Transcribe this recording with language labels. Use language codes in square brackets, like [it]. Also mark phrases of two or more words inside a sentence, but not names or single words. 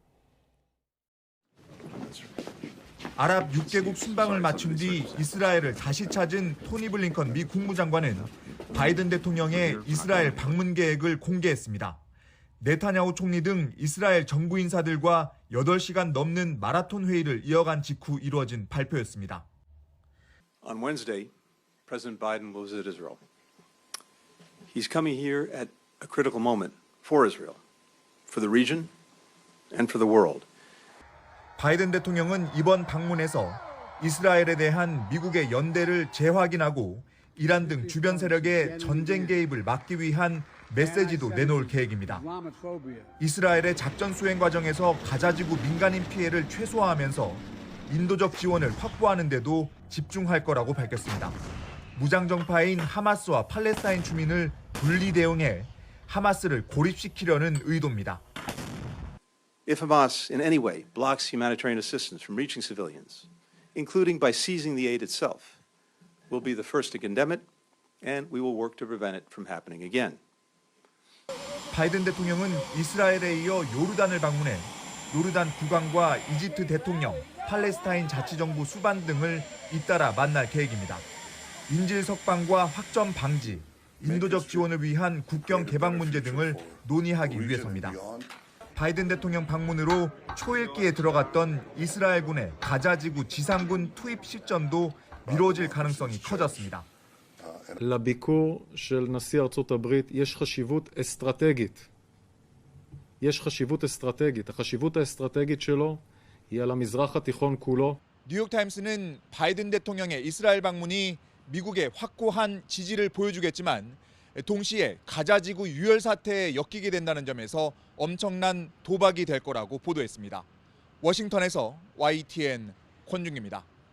[ko] 아랍 6개국 순방을 마친 뒤 이스라엘을 다시 찾은 토니 블링컨 미 국무장관은 바이든 대통령의 이스라엘 방문 계획을 공개했습니다. 네타냐후 총리 등 이스라엘 정부 인사들과 8시간 넘는 마라톤 회의를 이어간 직후 이루어진 발표였습니다. [en] On Wednesday, President Biden will visit Israel. He's coming here at a critical moment for Israel, for the region, and for the world. [ko] 바이든 대통령은 이번 방문에서 이스라엘에 대한 미국의 연대를 재확인하고 이란 등 주변 세력의 전쟁 개입을 막기 위한 메시지도 내놓을 계획입니다. 이스라엘의 작전 수행 과정에서 가자지구 민간인 피해를 최소화하면서 인도적 지원을 확보하는 데도 집중할 거라고 밝혔습니다. 무장정파인 하마스와 팔레스타인 주민을 분리 대응해 하마스를 고립시키려는 의도입니다. [en] If Hamas in any way blocks humanitarian assistance from reaching civilians, including by seizing the aid itself, we'll be the first to condemn it, and we will work to prevent it from happening again. [ko] 바이든 대통령은 이스라엘에 이어 요르단을 방문해 요르단 국왕과 이집트 대통령, 팔레스타인 자치정부 수반 등을 잇따라 만날 계획입니다. 인질 석방과 확전 방지, 인도적 지원을 위한 국경 개방 문제 등을 논의하기 위해서입니다. 바이든 대통령 방문으로 초읽기에 들어갔던 이스라엘군의 가자지구 지상군 투입 시점도 미뤄질 가능성이 커졌습니다. [he] לביקור של נשיא ארצות הברית יש חשיבות אסטרטגית. יש חשיבות אסטרטגית. החשיבות האסטרטגית שלו היא על המזרח התיכון כולו. [ko] 뉴욕타임스는 바이든 대통령의 이스라엘 방문이 미국의 확고한 지지를 보여주겠지만 동시에 가자지구 유혈 사태에 엮이게 된다는 점에서 엄청난 도박이 될 거라고 보도했습니다. 워싱턴에서 YTN 권중기입니다.